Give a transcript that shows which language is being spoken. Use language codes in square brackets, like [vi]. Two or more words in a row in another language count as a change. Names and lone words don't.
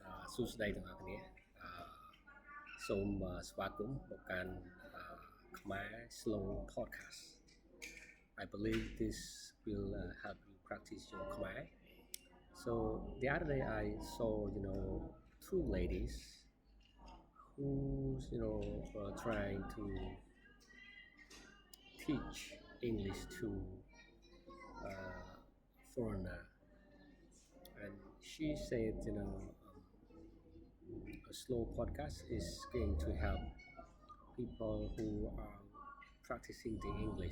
[km] សួស្តីទាំងអស់គ្នាសូមស្វាគមន៍មកកាន់ខ្មែរ Slow Podcast. [en] I believe this will help you practice your Khmer. So the other day I saw, two ladies who, were trying to teach English to foreigner, and she said, a slow podcast is going to help people who are practicing the English.